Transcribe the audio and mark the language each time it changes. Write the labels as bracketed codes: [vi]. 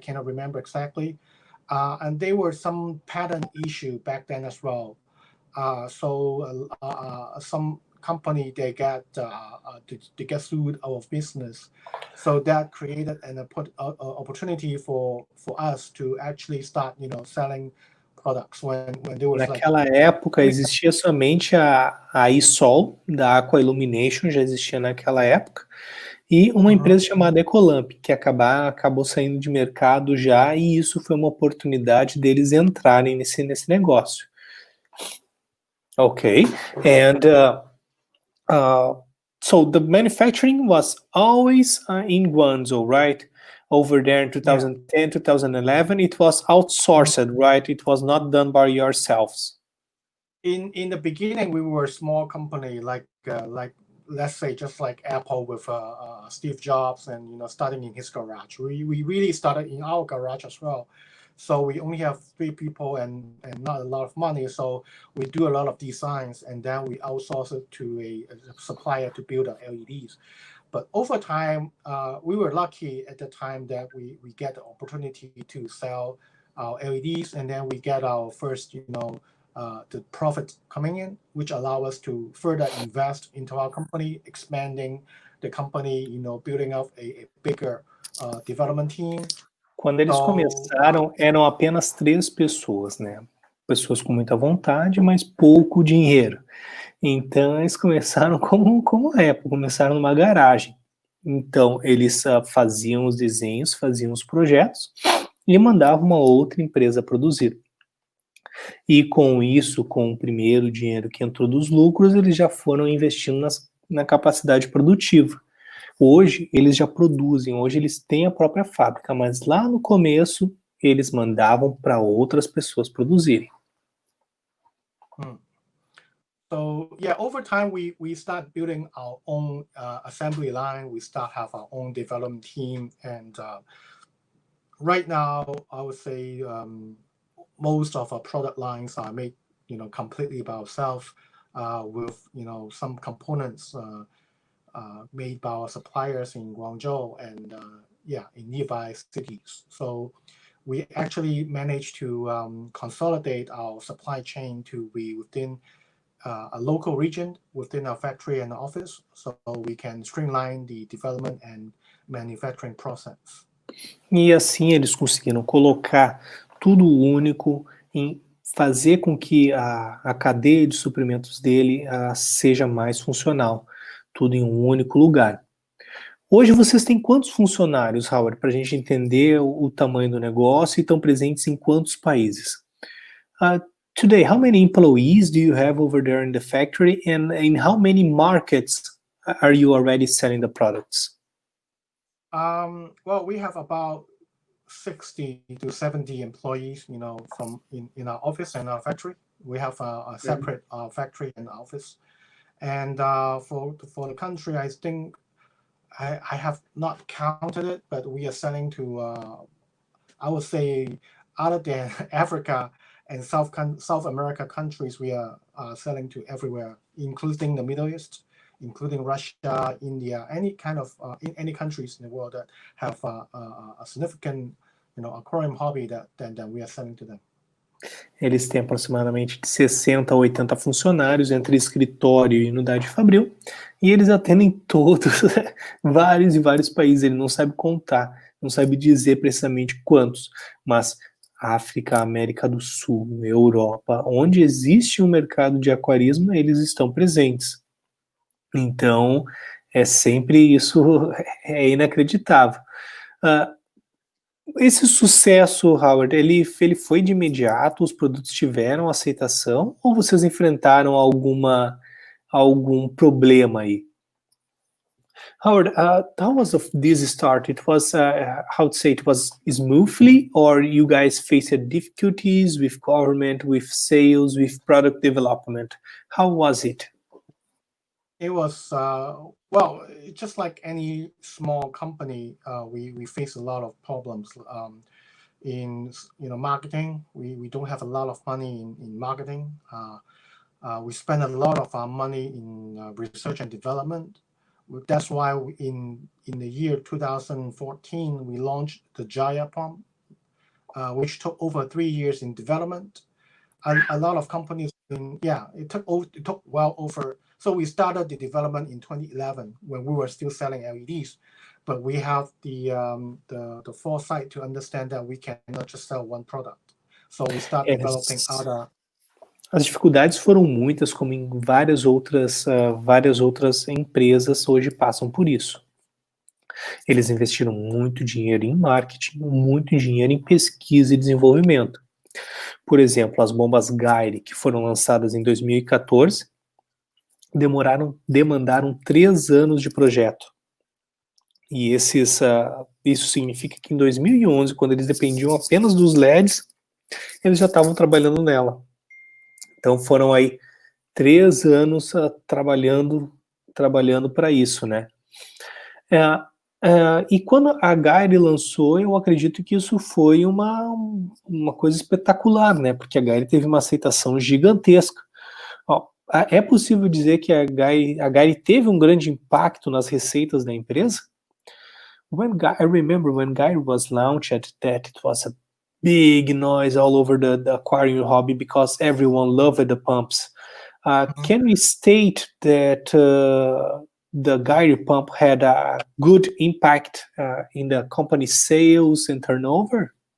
[en] I cannot remember exactly. And they were some patent issue back then as well. So some company they get sued out of business. So that created an opportunity for us to actually start, selling products when there was [pt] Naquela época existia somente a iSol da Aqua Illumination, já existia naquela época, e uma empresa chamada Ecolamp, que acabou saindo de mercado já, e isso foi uma oportunidade deles entrarem nesse negócio. [en] Okay, and so the manufacturing was always in Guangzhou, right? Over there in 2010, 2011, it was outsourced, right? It was not done by yourselves. In the beginning, we were a small company, like let's say just like Apple with Steve Jobs, and starting in his garage. We really started in our garage as well. So we only have 3 people and not a lot of money. So we do a lot of designs, and then we outsource it to a supplier to build our LEDs. But over time, we were lucky at the time that we get the opportunity to sell our LEDs, and then we get our first, the profit coming in, which allow us to further invest into our company, expanding the company, building up a bigger development team. [pt] Quando eles começaram, eram apenas 3 pessoas, né? Pessoas com muita vontade, mas pouco dinheiro. Então, eles começaram como Apple, começaram numa garagem. Então, eles faziam os desenhos, faziam os projetos e mandavam uma outra empresa produzir. E com isso, com o primeiro dinheiro que entrou dos lucros, eles já foram investindo na capacidade produtiva. Hoje, eles já produzem, hoje eles têm a própria fábrica, mas lá no começo, eles mandavam para outras pessoas produzirem. [en] So yeah, over time we start building our own assembly line. We start have our own development team, and right now I would say most of our product lines are made completely by ourselves, with some components made by our suppliers in Guangzhou and in nearby cities. So we actually managed to consolidate our supply chain to be within a local region within our factory and office, so we can streamline the development and manufacturing process. [pt] E assim eles conseguiram colocar tudo único, em fazer com que a cadeia de suprimentos dele seja mais funcional, tudo em um único lugar. Hoje vocês têm quantos funcionários, Howard, para a gente entender o tamanho do negócio e estão presentes em quantos países? [en] Today, how many employees do you have over there in the factory, and in how many markets are you already selling the products? Well, we have about 60 to 70 employees, from in our office and our factory. We have a separate factory and office. And for the country, I think I have not counted it, but we are selling to, I would say, other than Africa and South America countries, we are selling to everywhere, including the Middle East, including Russia, India, any kind of any countries in the world that have a significant aquarium hobby that we are selling to them. [pt] Eles têm aproximadamente de 60 a 80 funcionários entre escritório e unidade fabril, e eles atendem todos, vários e vários países. Ele não sabe contar, não sabe dizer precisamente quantos, mas África, América do Sul, Europa, onde existe um mercado de aquarismo, eles estão presentes. Então, é sempre isso, é inacreditável. Esse sucesso, Howard, ele foi de imediato? Os produtos tiveram aceitação? Ou vocês enfrentaram algum problema aí? [en] Howard, how was this start? It was, how to say, it was smoothly, or you guys faced difficulties with government, with sales, with product development? How was it? It was, well, just like any small company, we face a lot of problems in marketing. We don't have a lot of money in marketing. We spend a lot of our money in research and development. That's why in the year 2014 we launched the Gyre pump, which took over 3 years in development. A lot of companies, it took well over. So we started the development in 2011 when we were still selling LEDs, but we have the foresight to understand that we cannot just sell one product. So we start developing other. [pt] As dificuldades foram muitas, como em várias outras empresas hoje passam por isso. Eles investiram muito dinheiro em marketing, muito dinheiro em pesquisa e desenvolvimento. Por exemplo, as bombas Gyre, que foram lançadas em 2014, demandaram 3 anos de projeto. E isso significa que em 2011, quando eles dependiam apenas dos LEDs, eles já estavam trabalhando nela. Então foram aí 3 anos trabalhando para isso, né? E quando a Gyre lançou, eu acredito que isso foi uma coisa espetacular, né? Porque a Gyre teve uma aceitação gigantesca. É possível dizer que a Gyre teve um grande impacto nas receitas da empresa? [en] I remember when Gyre was launched, that it was a big noise all over the aquarium hobby because everyone loved the pumps. Can we state that the Gyre pump had a good impact in the company's sales and turnover?